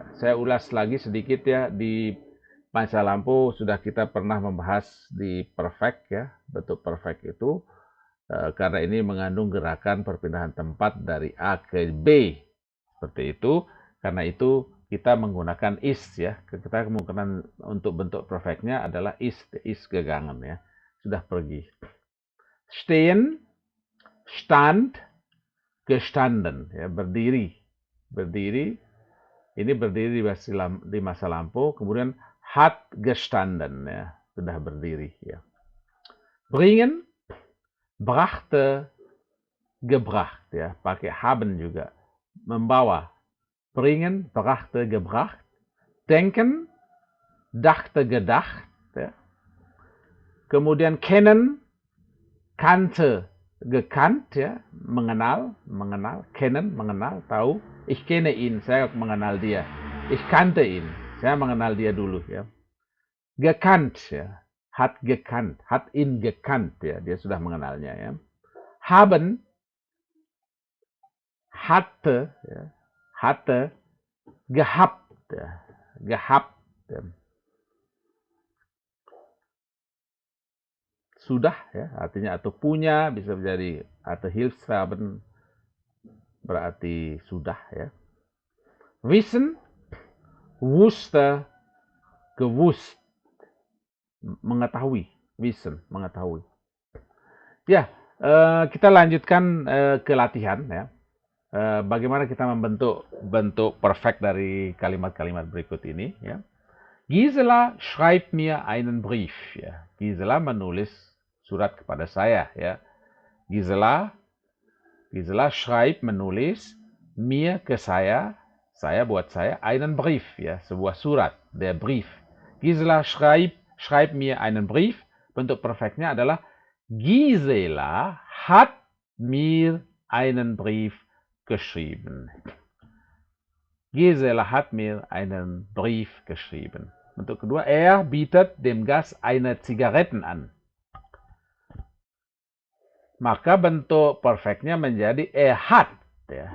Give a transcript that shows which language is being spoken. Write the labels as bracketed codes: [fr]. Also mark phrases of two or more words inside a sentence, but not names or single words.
[id] Saya ulas lagi sedikit ya. Di masa lampu sudah kita pernah membahas di perfect ya. Bentuk perfect itu karena ini mengandung gerakan perpindahan tempat dari A ke B. Seperti itu. Karena itu kita menggunakan is ya. Kita menggunakan untuk bentuk perfectnya adalah [de] is gegangen [id] ya. Sudah pergi. [de] Stehen, stand, gestanden ya, berdiri. [id] Ini berdiri di masa lampau, kemudian [de] hat gestanden [id] ya, sudah berdiri ya. [de] Bringen, brachte, gebracht [id] ya, pakai [de] haben juga. [id] Membawa. [de] Bringen, brachte, gebracht. Denken, dachte, gedacht ya. [id] Kemudian [de] kennen, kannte, gekannt [id] ya, mengenal, kennen, mengenal, tahu. [de] Ich kenne ihn, [id] saya mengenal dia. [de] Ich kannte ihn, [id] saya mengenal dia dulu ya. Gekannt ya, [de] hat ihn gekannt [id] ya, dia sudah mengenalnya ya. [de] Haben, hatte ya, gehabt ya, ya. [id] Sudah ya, artinya atau punya, bisa menjadi atau Hilfsverben berarti sudah ya. [de] Wissen, wusste, gewusst, [id] mengetahui. Wissen, mengetahui. Ya, Kita lanjutkan ke latihan ya. Bagaimana kita membentuk bentuk perfect dari kalimat-kalimat berikut ini ya. [de] Gisela schreibt mir einen Brief ya. [id] Gisela menulis surat kepada saya ya. Gisela schreibt menulis mir ke saya buat saya [de] einen Brief [id] ya, sebuah surat, [de] der Brief. Gisela schreibt mir einen Brief. Bentuk perfectnya adalah Gisela hat mir einen Brief geschrieben. Gisela hat mir einen Brief geschrieben. [id] Bentuk kedua, [de] er bietet dem Gast eine Zigaretten an. [id] Maka bentuk perfectnya menjadi [de] er hat. [id] Ya.